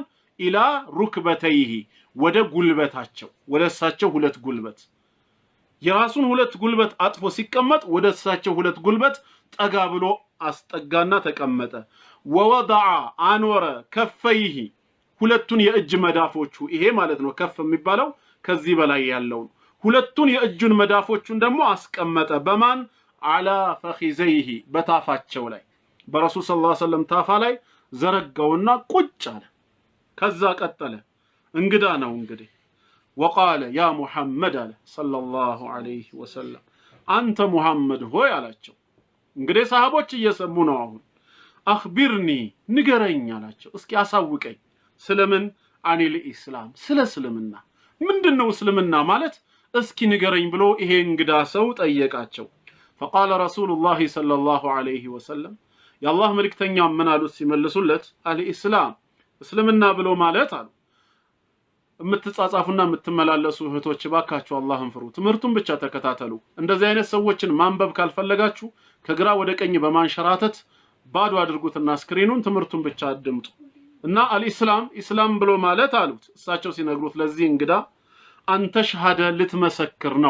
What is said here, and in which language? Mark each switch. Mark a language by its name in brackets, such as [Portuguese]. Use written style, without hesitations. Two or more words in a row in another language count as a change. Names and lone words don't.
[Arabic] إلى ركبتيه [Amharic] ወደ ጉልበታቸው፣ ወደ እሳቸው ሁለት ጉልበት። የራሱን ሁለት ጉልበት አጥፎ ሲቀመጥ ወደ እሳቸው ሁለት ጉልበት ጠጋ ብሎ አስጠጋና ተቀመጠ። [Arabic] ووضع أنور كفيه [Amharic] ሁለቱን የእጅ መዳፎቹ ይሄ ማለት ነው ከፍ የሚባለው ከዚህ በላይ ያለው ሁለቱን የእጁን መዳፎቹን ደግሞ አስቀመጠ። በማን? [Arabic] على فخذيه [Amharic] በታፋቸው ላይ በረሱል [Arabic] صلى الله عليه وسلم [Amharic] ታፋ ላይ ዘረጋውና ቁጭ አለ። ከዛ ቀጠለ እንግዳ ነው እንግዲህ [Arabic] وقال يا محمد صلى الله عليه وسلم [Amharic] አንተ ሙሐመድ ሆይ አላቸው እንግዲህ ሰሃቦች እየሰሙ ነው አሁን አኽቢርኒ ንገረኝ አላቸው እስኪ አሳውቀኝ ስለምን [Arabic] عن الإسلام [Amharic] ስለ እስልምና ምንድነው እስልምና ማለት እስኪ ንገረኝ ብሎ ይሄ እንግዳ ሰው ጠየቃቸው [Arabic] فقال رسول الله صلى الله عليه وسلم يا الله [Amharic] መልእክተኛ ምን አሉት ሲመልሱለት አልኢስላም እስልምና ብሎ ማለት አሉ የምትጻጻፉና የምትመላለሱ እህቶች ባካችሁ አላህን ፍሩ ትምህርቱን ብቻ ተከታተሉ እንደዚህ አይነት ሰዎችን ማንበብ ካልፈለጋችሁ ከግራ ወደ ቀኝ በማንሸራተት ባዶ አድርጉትና ስክሪኑን ትምህርቱን ብቻ አድምጡ እና [Arabic] الإسلام إسلام [Amharic] ብሎ ማለት አሉት እሳቸው ሲነግሩት ለዚህ እንግዳ አንተ ሸሃደ ልትመሰክር ነው